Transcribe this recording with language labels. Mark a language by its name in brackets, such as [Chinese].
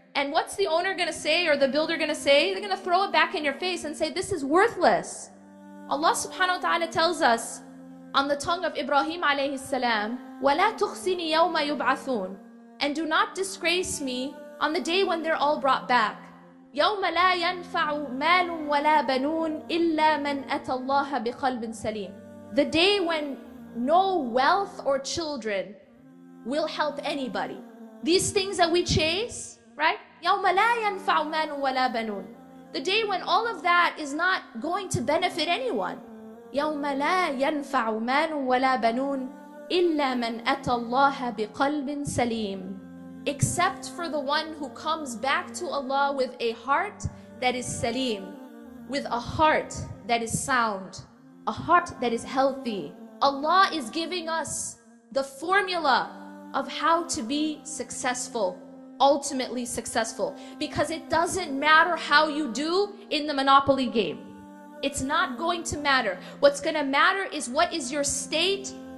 [English] And what's the owner going to say, or the builder going to say? They're going to throw it back in your face and say, this is worthless. Allah subhanahu wa ta'ala tells us on the tongue of Ibrahim alayhi salam, [Arabic] وَلَا تُخْزِنِي يَوْمَ يُبْعَثُونَ, [English] and do not disgrace me on the day when they're all brought back. [Arabic] يوم لا ينفع مال ولا بنون إلا من أتى الله بقلب سليم. [English] The day when no wealth or children will help anybody. These things that we chase, right? [Arabic] يوم لا ينفع مال ولا بنون. [English] The day when all of that is not going to benefit anyone. [Arabic] يوم لا ينفع مال ولا بنون إلا من أتى الله بقلب سليم. [English] Except for the one who comes back to Allah with a heart that is salim, with a heart that is sound, a heart that is healthy. Allah is giving us the formula of how to be successful, ultimately successful, because it doesn't matter how you do in the Monopoly game. It's not going to matter. What's going to matter is what is your state